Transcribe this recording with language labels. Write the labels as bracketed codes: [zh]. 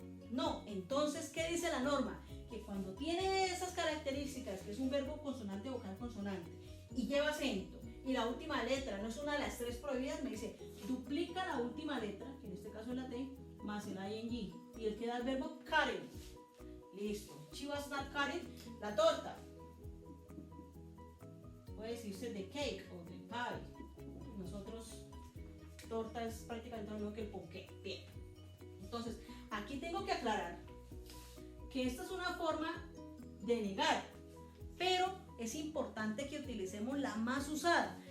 [es] No, entonces, ¿qué dice la norma? Que cuando tiene esas características, que es un verbo consonante, vocal, consonante, y lleva acento, y la última letra no es una de las tres prohibidas, me dice, duplica la última letra, que en este caso es la T, más el ing, y él queda el verbo cutting. Listo. [en] She was not cutting [es] la torta. Puede decirse [en] the cake [es] o [en] the pie. [es] Nosotros, torta es prácticamente lo mismo que el ponqué. Bien. Entonces, aquí tengo que aclarar que esta es una forma de negar, pero es importante que utilicemos la más usada.